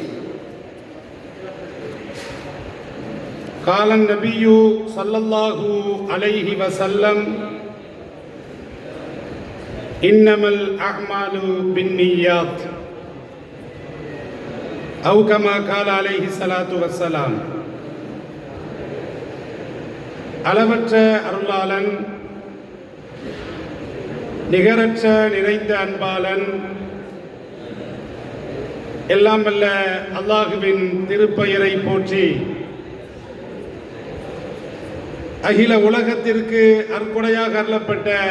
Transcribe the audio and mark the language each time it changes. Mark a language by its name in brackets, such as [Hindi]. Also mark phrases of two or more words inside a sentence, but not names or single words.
[Arabic] قال النبي صلى الله عليه وسلم: إنما الأعمال بالنيات، أو كما قال عليه الصلاة والسلام. [Tamil] அளவற்ற அருளாளன், நிகரற்ற நிறைந்த அன்பாளன், எல்லாம் வல்ல அல்லாஹுவின் திருப்பெயரை போற்றி அகில உலகத்திற்கு அற்கொடையாக அருளப்பட்ட